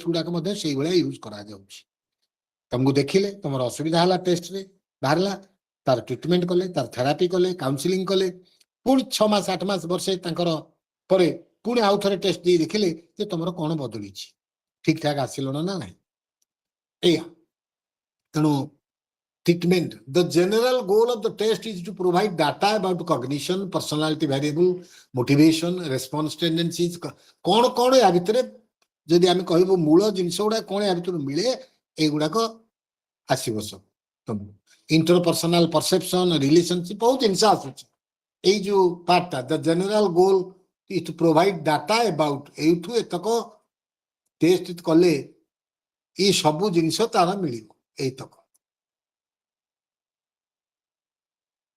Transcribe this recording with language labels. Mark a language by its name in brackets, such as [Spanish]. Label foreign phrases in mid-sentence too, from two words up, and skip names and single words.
[Odia] ଗୁଡାକ ମଧ୍ୟ ସେଇଭଳିଆ ୟୁଜ କରାଯାଉଛି ତମକୁ ଦେଖିଲେ ତମର ଅସୁବିଧା ହେଲା ଟେଷ୍ଟରେ ବାହାରିଲା ତାର ଟ୍ରିଟମେଣ୍ଟ କଲେ ତାର ଥେରାପି କଲେ କାଉନସିଲିଂ କଲେ ପୁଣି 6 ମାସ 8 ମାସ ବର୍ଷେ ତାଙ୍କର ପରେ ପୁଣି ଆଉ ଥରେ ଟେଷ୍ଟ ଦେଇ ଦେଖିଲେ ଯେ ତମର କଣ ବଦଳିଛି ଠିକ ଠାକ ଆସିଲ ନା ନାହିଁ ଏଇଆ ତେଣୁ treatment [English] the general goal of the test is to provide data about cognition personality variable motivation response tendencies [Odia] କଣ କଣ ୟା ଭିତରେ ଯଦି ଆମେ କହିବୁ ମୂଳ ଜିନିଷ ଗୁଡା କଣ ୟା ଭିତରୁ ମିଳେ ଏଇଗୁଡାକ ଆସିବ ସବୁ [English] interpersonal perception relationship [Odia] ବହୁତ ଜିନିଷ ଆସୁଛି ଏଇ ଯୋଉ ପାର୍ଟଟା [English] the general goal is to provide data about [Odia] ଏଇଠୁ ଏତକ ଟେଷ୍ଟ କଲେ ଏଇ ସବୁ ଜିନିଷ ତାର ମିଳିବ ଏଇତକ